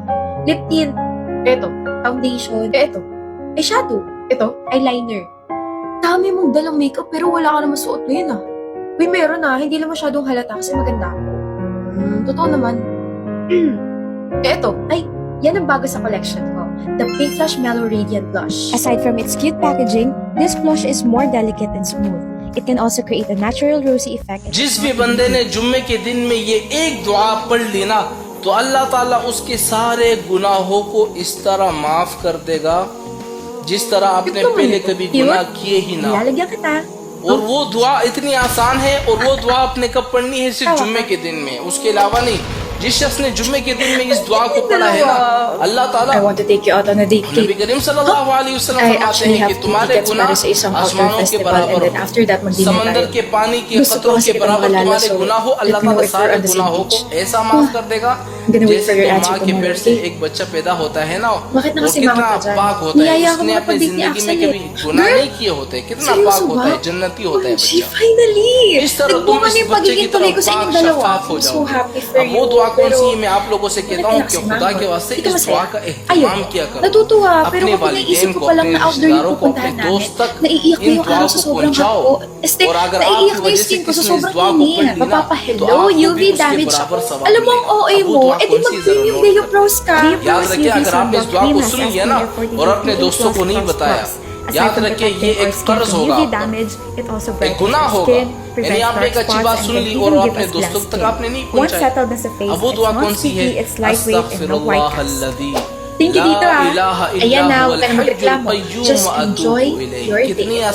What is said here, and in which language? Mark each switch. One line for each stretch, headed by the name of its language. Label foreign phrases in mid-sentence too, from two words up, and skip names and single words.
English: Lip tint. Eto. Foundation. Eto. Eyeshadow. Eto. Eyeliner.
Filipino: Dami mong dalang makeup pero wala ka naman suot ngayon Uy, meron hindi lang masyadong halata kasi maganda ako. Totoo naman. Eto. Ay, yan ang bago sa collection ko.
English: The Pink Flush Mellow Radiant Blush. Aside from its cute packaging, this blush is more delicate and smooth. It can also create a natural rosy effect.
Hindi: जिस भी बंदे ने जुम्मे के दिन में ये एक दुआ पढ़ ली ना तो अल्लाह ताला उसके सारे गुनाहों को इस तरह माफ कर देगा जिस तरह आपने
Filipino: Ito,
Hindi: पहले कभी
Filipino: cute.
Hindi: गुनाह किए ही ना हो।
Filipino: Ilalagyan kita.
Hindi: और वो दुआ इतनी आसान है और वो दुआ आपने कब पढ़नी है सिर्फ जुम्मे के दिन में, उसके अलावा नहीं। जिस शख्स ने जुम्मे के दिन में इस दुआ को पढ़ा है ना, अल्लाह ताला
English: I want to take you out on a date.
Hindi: नबी करीम
Arabic: صلى الله عليه وسلم
English: I
Hindi: फरमाते
English: actually
Hindi: हैं
English: have
Hindi: कि
English: 2
Hindi: तुम्हारे
English: tickets
Hindi: गुनाह
Filipino: para sa isang outdoor
Hindi: आसमानों के
Filipino: festival
Hindi: बराबर
English: and then
Hindi: हो,
English: after that mag-dinner
Hindi: समंदर
Filipino: tayo.
Hindi: के पानी के
Filipino: Gusto ko
Hindi: कतरों
Filipino: kasi
Hindi: के बराबर
Filipino: kitang malala,
Hindi: तुम्हारे
English: so
Hindi: गुनाहों
English: let
Hindi: अल्लाह
English: me know
Hindi: ताला
English: if we're
Hindi: सारे
English: on the same
Hindi: गुनाहों को
English: page.
Hindi: ऐसा माफ कर देगा
English: I'm gonna wait for
Hindi: जैसे
English: your
Hindi: कि
English: answer
Hindi: माँ के
English: tomorrow,
Hindi: पेट से
English: okay?
Hindi: एक बच्चा पैदा होता है ना,
Filipino: Bakit na
Hindi: वो
Filipino: kasi
Hindi: कितना
Filipino: mga ka dyan?
Hindi: पाक होता है,
Filipino: Niyaya ako
Hindi: उसने अपनी
Filipino: makapag-date ni
Hindi: जिंदगी में
Filipino: Axel
Hindi: कभी
Filipino: eh.
Hindi: गुनाह
Filipino: Girl,
Hindi: नहीं किए होते, कितना
Filipino: seryoso
Hindi: पाक होता
Filipino: ba?
Hindi: है, जन्नती होता है
English: OMG,
Hindi: बच्चा।
English: finally!
Hindi: इस तरह तुम
Filipino: Nagbunga
Hindi: इस
Filipino: na yung
Hindi: बच्चे की
Filipino: pagiging tuloy
Hindi: तरह
Filipino: ko sa
Hindi: पाक
Filipino: inyong dalawa.
Hindi: शफाफ हो
English: I'm so
Hindi: जाओ।
English: happy for
Hindi: अब वो
English: you.
Hindi: दुआ कौन
Filipino: Pero,
Hindi: सी है, मैं आप लोगों से कहता हूँ कि खुदा के वास्ते
Filipino: Hindi ka
Hindi: इस दुआ
Filipino: masaya?
Hindi: का एहतमाम
Filipino: Ayun,
Hindi: किया करो।
Filipino: natutuwa, pero
Hindi: अपने
Filipino: kapag naisip
Hindi: वालिदैन
Filipino: ko
Hindi: को,
Filipino: pa lang
Hindi: अपने
Filipino: na outdoor yung
Hindi: रिश्तेदारों को, अपने
Filipino: pupuntahan namin,
Hindi: दोस्त तक
Filipino: naiiyak ko
Hindi: इन
Filipino: yung
Hindi: दुआओं
Filipino: araw
Hindi: को
Filipino: sa sobrang
Hindi: पहुंचाओ।
Filipino: hot ko. Este,
Hindi: और अगर
Filipino: naiiyak
Hindi: आपकी
Filipino: na yung
Hindi: वजह से
Filipino: skin ko sa
Hindi: किसी ने इस
Filipino: sobrang
Hindi: दुआ को पढ़
Filipino: init.
Hindi: ली ना,
Filipino: Mapapahello,
Hindi: तो आपको
English: UV
Hindi: भी उसके
English: damage
Hindi: बराबर
Filipino: ako.
Hindi: सवाब
Filipino: Alam mo ang
Hindi: मिलेगा।
Filipino: OA
Hindi: अब वो
Filipino: mo,
Hindi: दुआ
Filipino: edi
Hindi: कौन सी जरा
Filipino: mag-premium
Hindi: नोट
Filipino: Deo
Hindi: कर
Filipino: Pros ka.
Hindi: याद रखिए, अगर आपने इस दुआ को सुन लिया ना और अपने दोस्तों को नहीं बताया, याद रखिए ये एक कर्ज होगा
English: UV
Hindi: आपका,
English: damage, it also
Hindi: एक
English: brightens
Hindi: गुनाह
English: your
Hindi: होगा।
English: skin,
Hindi: यानी
English: prevents
Hindi: आपने
English: dark
Hindi: एक अच्छी
English: spots,
Hindi: बात
English: and
Hindi: सुन
English: can
Hindi: ली
English: even
Hindi: और
English: give
Hindi: अपने
English: us
Hindi: दोस्तों
English: glass
Hindi: तक
English: skin.
Hindi: आपने नहीं
English: Once
Hindi: पहुंचाई।
English: settled as a face,
Hindi: अब वो
English: it's
Hindi: दुआ
English: not
Hindi: कौन सी है?
English: sticky, it's lightweight and no white cast. Thank you
Filipino: dito ah. Ayan na, huwag ka na magreklamo.
English: Just enjoy your day.